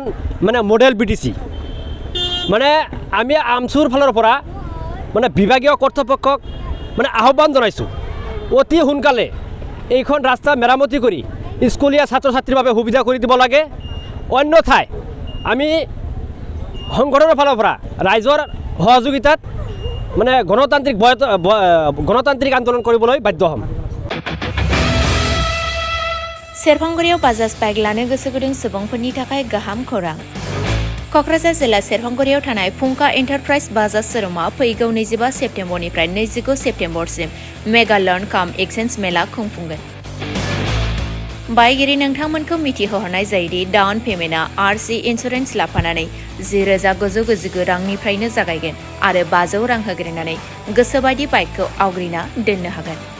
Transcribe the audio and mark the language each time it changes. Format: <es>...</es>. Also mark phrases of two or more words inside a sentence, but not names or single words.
<as>মানে মডেল বিটিচি মানে আমি আমচুৰ ফালৰ পৰা মানে বিভাগীয় কৰ্তৃপক্ষক মানে আহ্বান জনাইছোঁ অতি সোনকালে এইখন ৰাস্তা মেৰামতি কৰি স্কুলীয়া ছাত্ৰ ছাত্ৰীৰ বাবে সুবিধা কৰি দিব লাগে অন্যথাই আমি সংগঠনৰ ফালৰ পৰা ৰাইজৰ সহযোগিতাত মানে গণতান্ত্ৰিক আন্দোলন কৰিবলৈ বাধ্য হ'ম</as> <brx>सेरफांगुरियाव बाजाज बाइक लानो गोसो गुदुं सुबुंफोरनि थाखाय गाहाम खौरां क'क्राझार जिल्ला सेरफांगुरियाव थानाय फुंखा एन्टारप्राइज बाजाज शोरूमा फैगौ 25 सेप्तेम्बरनिफ्राय 29 सेप्तेम्बरसिम</brx> <en>mega loan cum exchange mela</en> <brx>खुंफुंगोन बायगिरि नोंथांमोनखौ मिथिहोहरनाय जायोदि</brx> <en>down payment RC insurance</en> <brx>लाफानानै 10,999 रांनिफ्रायनो जागायगोन आरो 500 रां होग्रोनानै गोसोबायदि बाइकखौ आवग्रिना दोननो हागोन</brx>